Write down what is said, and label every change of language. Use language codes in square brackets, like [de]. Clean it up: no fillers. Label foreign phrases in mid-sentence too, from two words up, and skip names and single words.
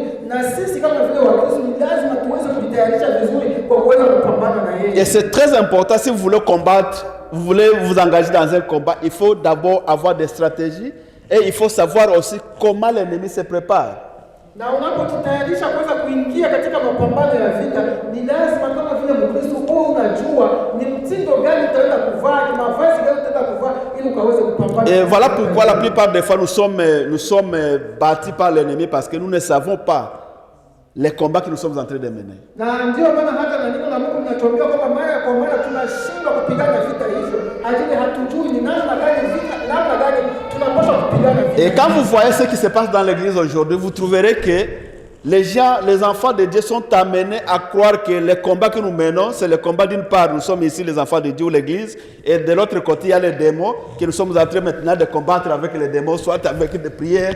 [fr] Et c'est très important, si vous voulez combattre, vous voulez vous engager dans un combat, il faut d'abord avoir des stratégies et il faut savoir aussi comment l'ennemi se prépare. [sw] Na unapojitayarisha kuweza kuingia katika mapambano ya vita, ni lazima kama vile Mkristo uwe unajua ni mtindo gani utaenda kuvaa, ni mavazi gani utaenda kuvaa ili ukaweze kupambana. [fr] Et voilà pourquoi la plupart des fois nous sommes battus par l'ennemi parce que nous ne savons pas les combats que nous sommes en train de mener. [sw] Na ndio maana hata na neno la Mungu linatuambia kwamba mara kwa mara tunashindwa kupigana vita hivyo, ajili hatujui ni namna gani vita, namna gani tunapaswa kupigana vita. [fr] Et quand vous voyez ce qui se passe dans l'église aujourd'hui, vous trouverez que les enfants de Dieu sont amenés à croire que les combats que nous menons, c'est le combat d'une part, nous sommes ici les enfants de Dieu ou l'église, et de l'autre côté, il y a les démons, que nous sommes en train maintenant de combattre avec les démons, soit avec des prières.